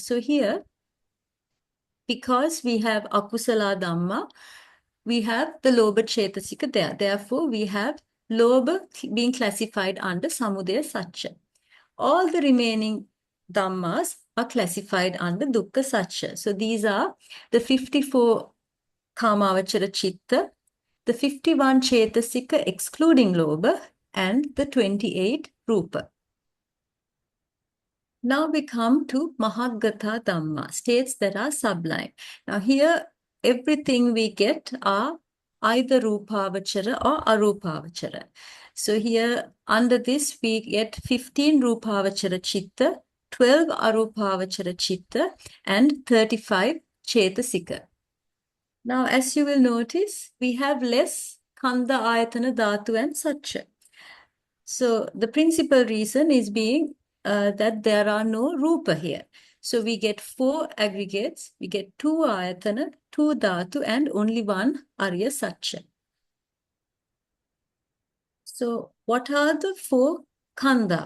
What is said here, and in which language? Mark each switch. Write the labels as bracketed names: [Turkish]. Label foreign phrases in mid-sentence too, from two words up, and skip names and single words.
[English] So, here, because we have [Pali] Akusala Dhamma, [English] we have the [Pali] Lobha Cetasika [English] there. Therefore, we have Lobha being classified under [Pali] Samudaya Sacca. [English] All the remaining dhammas are classified under [Pali] dukkha sacca. [English] So these are the 54 [Pali] kamavachara chitta, [English] the 51 cetasika excluding lobha, and the 28 rupa. Now we come to [Pali] Mahaggatā Dhamma, [English] states that are sublime. Now here, everything we get are either rupavachara or arupavachara. So here, under this, we get 15 [Pali] rupavachara chitta, [English] 12 [Pali] arupavachara chitta, [English] and 35 cetasika. Now, as you will notice, we have less [Pali] khandha, āyatana, dhātu, [English] and sacca. So the principal reason is being that there are no rupa here. So we get 4 aggregates, we get 2 āyatana, 2 dhātu, and only 1 [Pali] ariya sacca. [English] So what are the 4 khandha?